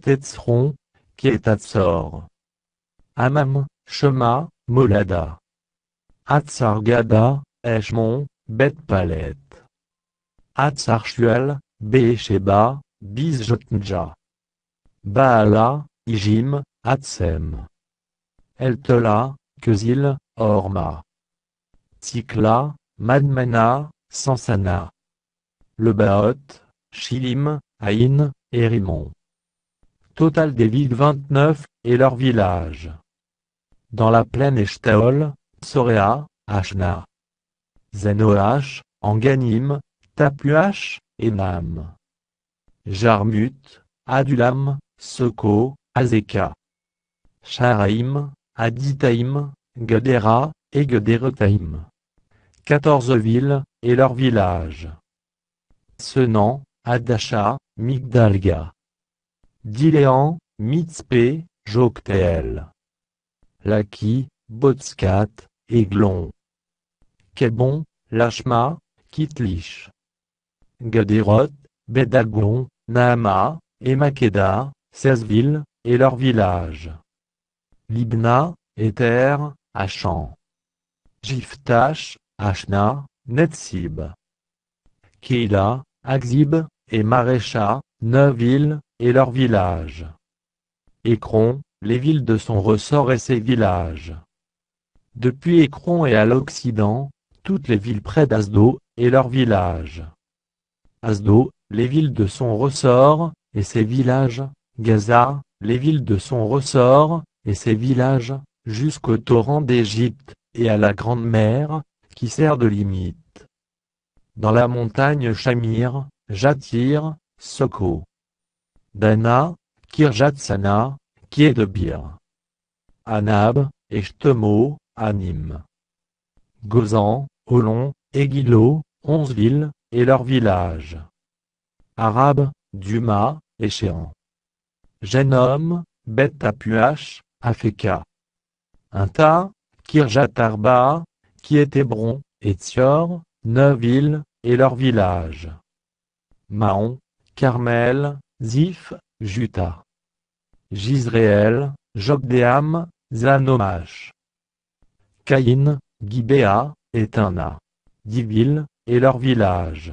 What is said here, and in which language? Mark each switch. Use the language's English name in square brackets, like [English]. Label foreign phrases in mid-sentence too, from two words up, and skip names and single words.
[French] Etzron, qui est Hatzor, Amam, Shema, Molada, Hatzar-Gada, Eshmon, Beth-Palet, Hatzar-Shuel, Béhésheba, Bizjotnja, Baala, Ijim, Hatsem, Eltola, Kezil, Horma, Tsikla, Madmana, Sansana, Lebaoth, Shilim, Aïn, et Rimon. Total des villes 29, et leurs villages. Dans la plaine Eshtaol, Soréa, Ashna, Zenoach, Anganim, Tapuach, Enam, Jarmut, Adulam, Soko, Azeka, Sharaim, Aditaim, Gedera, et Gederotaim, 14 villes, et leurs villages. Senan, Hadasha, Migdalga. Diléan, Mitzpé, Joktéel. Laki, Botskat, Eglon. Kébon, Lachma, Kitlish. Gederot, Bédagon, Naama, et Makeda, 16 villes, et leurs villages. Libna, Éther, Achan. Jiftash, Ashna, Netsib. Keila, Akzib, et Marécha, 9 villes, et leurs villages. Écron, les villes de son ressort et ses villages. Depuis Écron et à l'Occident, toutes les villes près d'Asdo, et leurs villages. Asdo, les villes de son ressort, et ses villages. Gaza, les villes de son ressort, et ses villages, jusqu'au torrent d'Égypte, et à la grande mer, qui sert de limite. Dans la montagne Shamir, Jatir, Soko. Dana, Kirjatsana, qui est de Bir. Anab, Eshtemo, Anim. Gozan, Olon, et Gilo, 11 villes, et leurs villages. Arab, Duma, et Chéan. Génom, Beth Tapuach, Afeka. Inta, Kirjatarba, qui est Hébron, et Tsior, 9 villes, et leurs villages. Mahon, Carmel, Ziph, Juta. Jizréel, Jokdeam, Zanomash. Caïn, Gibéa, et Tana. 10 villes, et leurs villages.